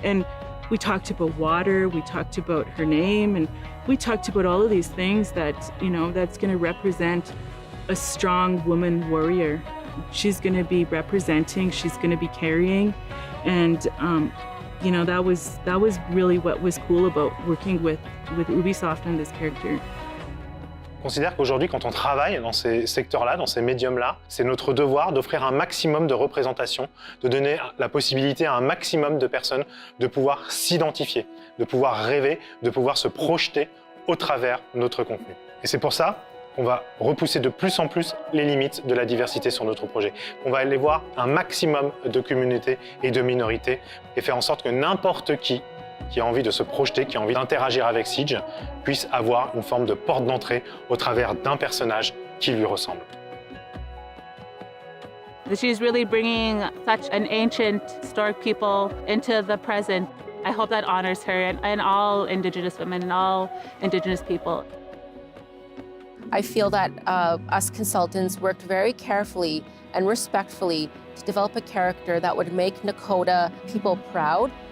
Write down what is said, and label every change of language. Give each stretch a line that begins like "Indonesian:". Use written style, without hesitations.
English: And we talked about water, we talked about her name, and we talked about all of these things that, you know, that's going to represent a strong woman warrior. she's going to be representing, she's going to be carrying. And, you know, that was really what was cool about working with Ubisoft on this character.
French: On considère qu'aujourd'hui, quand on travaille dans ces secteurs-là, dans ces médiums-là, c'est notre devoir d'offrir un maximum de représentation, de donner la possibilité à un maximum de personnes de pouvoir s'identifier, de pouvoir rêver, de pouvoir se projeter au travers de notre contenu. Et c'est pour ça qu'on va repousser de plus en plus les limites de la diversité sur notre projet. On va aller voir un maximum de communautés et de minorités et faire en sorte que n'importe qui a envie de se projeter, qui a envie d'interagir avec Siege, puisse avoir une forme de porte d'entrée au travers d'un personnage qui lui ressemble.
English: She's really bringing such an ancient, historic people into the present. I hope that honors her and all Indigenous women and all Indigenous people. I feel that us consultants worked very carefully and respectfully to develop a character that would make Nakota people proud.